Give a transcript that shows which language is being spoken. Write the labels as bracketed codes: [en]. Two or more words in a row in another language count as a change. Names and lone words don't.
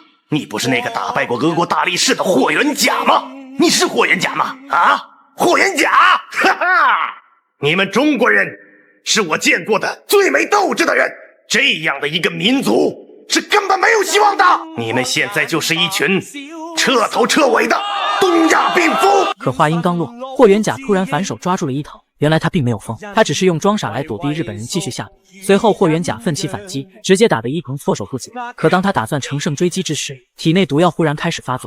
[zh] 你不是那個打敗過俄國大力士的霍元甲嗎？你是霍元甲嗎？啊？”霍元甲，哈哈！你們中國人是我見過的最沒鬥志的人，這樣的一個民族是根本沒有希望的。你們現在就是一群徹頭徹尾的東亞病夫。可話音剛落，霍元甲突然反手抓住了伊藤。原來他並沒有瘋，他只是用裝傻來躲避日本人繼續下毒。隨後霍元甲奮起反擊，直接打得伊藤措手不及。可當他打算乘勝追擊之時，體內毒藥忽然開始發作。